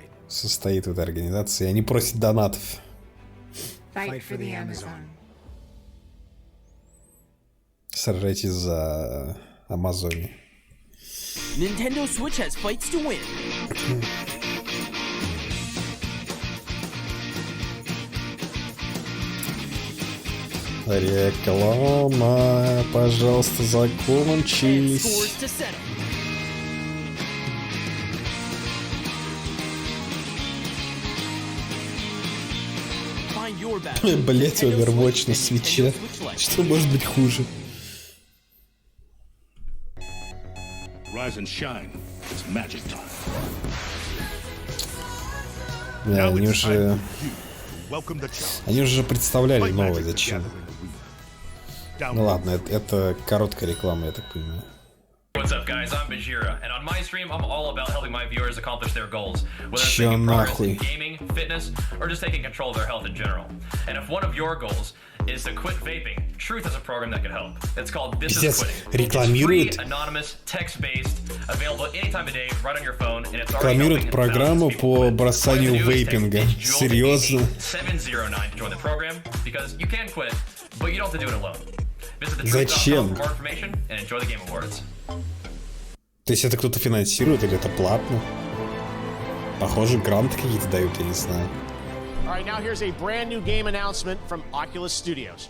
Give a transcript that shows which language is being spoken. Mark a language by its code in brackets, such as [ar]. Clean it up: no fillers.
[ru] состоит в этой организации. Они просят донатов. [en] Fight for the Amazon. [ru] Сражайтесь за Амазонию. [en] Nintendo Switch has fights to win. [ru] Реклама, пожалуйста, закончись. Блять, Overwatch на свитче. Что может быть хуже? [en] Rise and shine. It's magic time. [ru] Да, они уже представляли новое, зачем. Ну ладно, это короткая реклама, я так понимаю. [en] What's up, guys? I'm Bajira, and on my stream, I'm all about helping my viewers accomplish their goals, whether it's making progress in gaming, fitness, or just taking control of their health in general. And if one of your goals is to quit vaping, Truth is a program that can help. It's called This Is Quitting. [ru] Рекламирует. [en] It's free, anonymous, text-based, available any time of day, right on your phone, and it's [ru] рекламирует программу по бросанию вейпинга. Серьезно? [en] 709 to join the program because you can quit, but you don't have to do it alone. [ru] Зачем? [en] For more information and enjoy the Game Awards. [ru] То есть это кто-то финансирует или это платно? Похоже, гранты какие-то дают, я не знаю. [en] Alright, now here's a brand new game announcement from Oculus Studios.